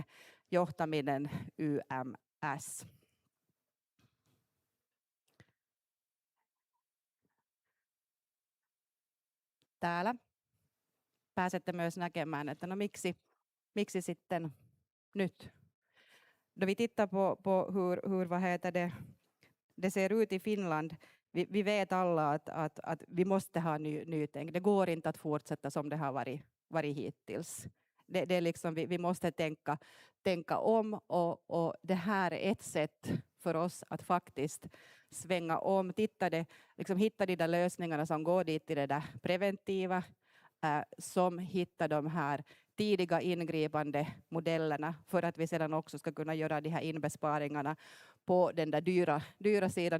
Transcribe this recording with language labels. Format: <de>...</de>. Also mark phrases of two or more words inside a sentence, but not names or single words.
<fi>Johtaminen YMS. Täällä pääsette myös näkemään, että no miksi sitten nyt?</fi> <sv>Då vi tittar på hur vad heter det ser ut i Finland, vi vet alla att vi måste ha nytänk. Det går inte att fortsätta som det har varit hittills. Det är liksom, vi måste tänka om och det här är ett sätt för oss att faktiskt svänga om, hitta de där lösningarna som går dit till det där preventiva, som hittar de här tidiga ingripande modellerna för att vi sedan också ska kunna göra de här inbesparingarna på den där dyra sidan.</sv>